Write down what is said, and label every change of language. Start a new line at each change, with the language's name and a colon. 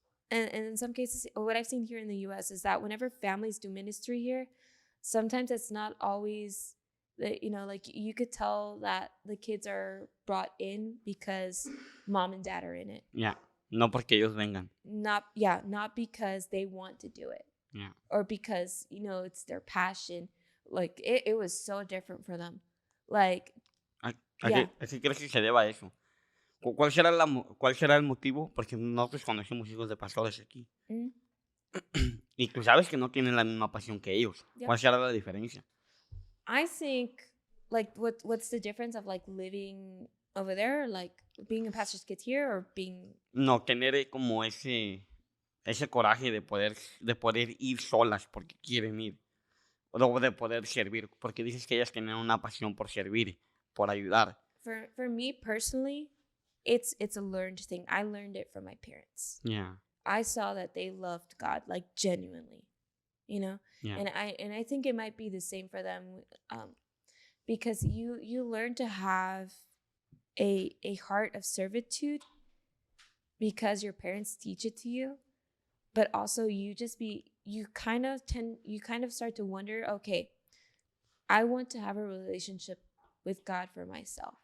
English: and in some cases, what I've seen here in the U.S. is that whenever families do ministry here, sometimes it's not always that, like you could tell that the kids are brought in because mom and dad are in it. Yeah.
Spanish: No porque ellos vengan.
English: Not because they want to do it. Yeah. Or because, it's their passion. Like, it was so different for them. Like,
Spanish: ¿Así crees que se deba a eso? ¿Cuál será el motivo? Porque nosotros conocemos hijos de pastores aquí. Y tú sabes que no tienen la misma pasión que ellos. Yep. ¿Cuál será la diferencia?
English: I think, like, what's the difference of, like, living over there, or, like, being a pastor's kid here, or being...
Spanish: No, tener como ese coraje de poder ir solas porque quieren ir. O de poder servir. Porque dices que ellas tienen una pasión por servir, por ayudar.
English: For me personally, it's a learned thing. I learned it from my parents. Yeah. I saw that they loved God, like, genuinely, Yeah. And I think it might be the same for them, because you learn to have a heart of servitude because your parents teach it to you, but also you kind of start to wonder, okay, I want to have a relationship with God for myself.